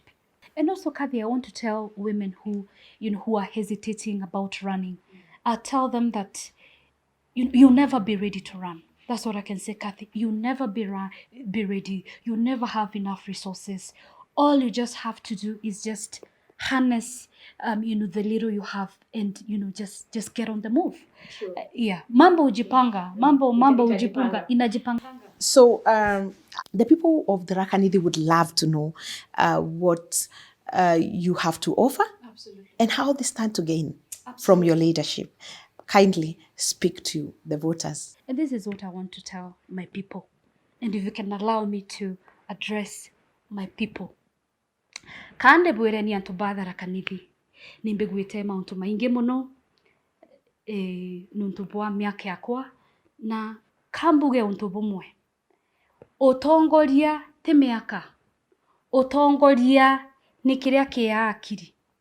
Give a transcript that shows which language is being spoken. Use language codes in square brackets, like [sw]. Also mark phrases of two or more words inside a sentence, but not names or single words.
[en] And also, Kathy, I want to tell women who are hesitating about running, I tell them that you'll never be ready to run. That's what I can say, Kathy. You'll never be ready. You'll never have enough resources. All you just have to do is just harness the little you have, and just get on the move. [sw] Mambo ujipanga, mambo ujipanga, inajipanga. [en] So the people of the Tharaka Nithi would love to know what you have to offer. Absolutely. And how they stand to gain from your leadership. Kindly speak to the voters. And this is what I want to tell my people. And if you can allow me to address my people. [mer] Kande bwere ni antu ba Tharaka Nithi. Nimbigwite mauntu maingi muno. Nuntu bwa miaka yakwa. Na kambuge untu bumwe. Utongoria ti miaka. Utongoria ni kiria kia akiri.